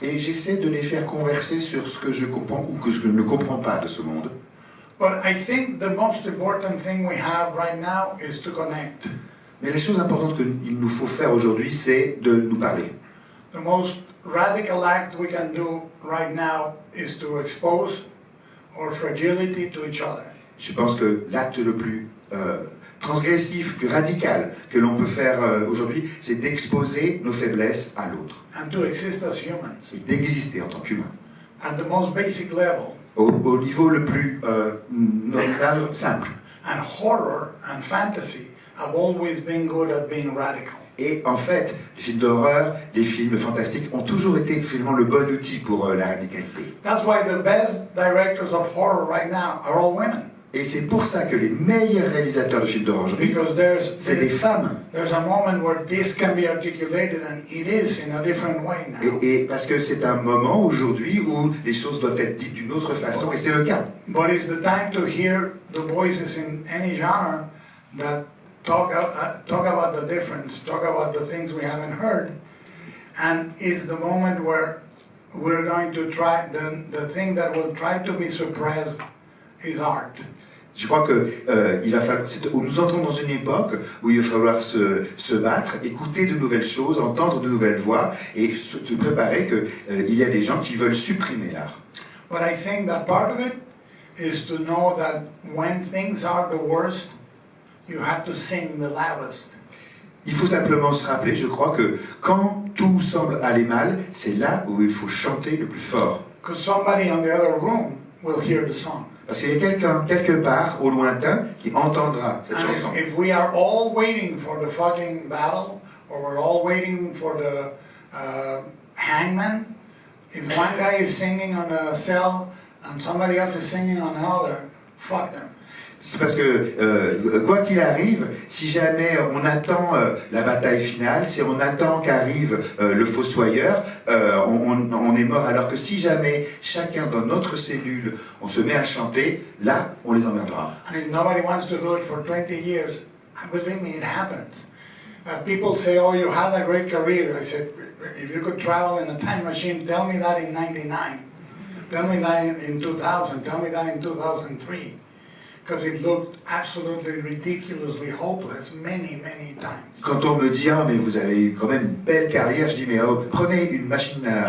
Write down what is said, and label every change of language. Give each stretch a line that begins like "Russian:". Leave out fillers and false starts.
French: Et j'essaie de les faire converser sur ce que je comprends ou ce que je ne comprends pas de ce monde.
English: But I think the most important thing we have right now is to connect.
French: Mais la chose importante qu'il nous faut faire aujourd'hui, c'est de nous parler.
English: The most radical act we can do right now is to expose our fragility to each other.
French: Je pense que l'acte le plus transgressif, plus radical que l'on peut faire aujourd'hui, c'est d'exposer nos faiblesses à l'autre.
English: And to exist as humans.
French: Et d'exister en tant qu'humain.
English: At the most basic level.
French: Au niveau le plus normal, simple.
English: And horror and fantasy have always been good at being radical.
French: Et en fait, les films d'horreur, les films fantastiques ont toujours été finalement le bon outil pour la radicalité.
English: That's why the best directors of horror right now are all women.
French: Et c'est pour ça que les meilleurs réalisateurs de films d'orangerie,
English: Because
French: c'est des femmes.
English: there's a moment where this can be articulated, and it is in a different way now.
French: Et parce que c'est un moment aujourd'hui où les choses doivent être dites d'une autre façon, et c'est le cas.
English: But it's the time to hear the voices in any genre that talk about the difference, talk about the things we haven't heard, and it's the moment where we're going to try, the thing that will try to be suppressed is art.
French: Je crois que il va falloir, nous entrons dans une époque où il va falloir se battre, écouter de nouvelles choses, entendre de nouvelles voix, et se préparer qu'il y a des gens qui veulent supprimer l'art.
English: But I think that part of it is to know that when things are the worst, you have to sing the loudest.
French: Il faut simplement se rappeler, je crois, que quand tout semble aller mal, c'est là où il faut chanter le plus fort.
English: Because somebody in the other room will hear the song.
French: Parce qu'il y a quelqu'un, quelque part, au lointain, qui entendra cette
English: And
French: chanson.
English: if we are all waiting for the fucking battle, or we're all waiting for the hangman, if one guy is singing on a cell and somebody else is singing on another, fuck them.
French: C'est parce que, quoi qu'il arrive, si jamais on attend la bataille finale, si on attend qu'arrive le fossoyeur, on est mort. Alors que si jamais chacun dans notre cellule, on se met à chanter, là, on les emmerdera.
English: And if nobody wants to do it for 20 years, believe me, it happens. People say, oh, you had a great career. I said, if you could travel in a time machine, tell me that in 99. Tell me that in 2000. Tell me that in 2003. Because it looked absolutely ridiculously hopeless many, many times.
French: Quand on me dit, ah, mais vous avez eu quand même une belle carrière, je dis, mais oh, prenez une machine à